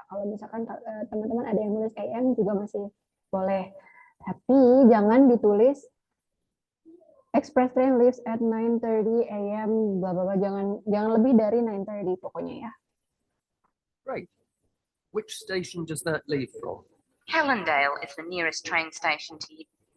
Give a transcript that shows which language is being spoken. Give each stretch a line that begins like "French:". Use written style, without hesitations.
Indonesian: Kalau misalkan teman-teman ada yang nulis AM juga masih boleh. Tapi jangan ditulis
English: express train leaves at 9:30 a.m. bla bla bla.
Indonesian: Jangan lebih dari 9:30 pokoknya ya.
English: Great. Which station does that leave from? Helendale is the nearest train station to you.